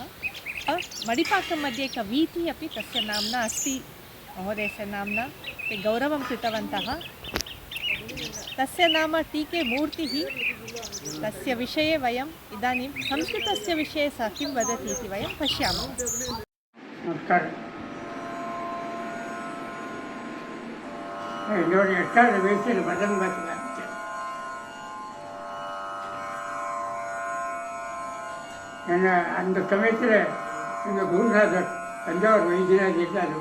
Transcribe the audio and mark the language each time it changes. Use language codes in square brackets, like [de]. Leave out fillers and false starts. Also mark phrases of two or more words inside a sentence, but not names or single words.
[sa] मणिपाकं मध्ये एक वीथिः अपि तस्य नाम्ना अस्ति। महोदयस्य नाम्ना ते गौरवं कृतवन्तः। तस्य नाम टी.के. मूर्तिः। तस्य विषये वयम् इदानीं संस्कृतस्य विषये सः किं वदति इति वयं पश्यामः। नमस्कारः। [ta] என்னோட 8வது வயசில் மதம் பார்த்து ஆரம்பித்தேன். ஏன்னா அந்த சமயத்தில் எங்கள் குருநாதர் தஞ்சாவூர் வைத்தியநாத் இருந்தார்.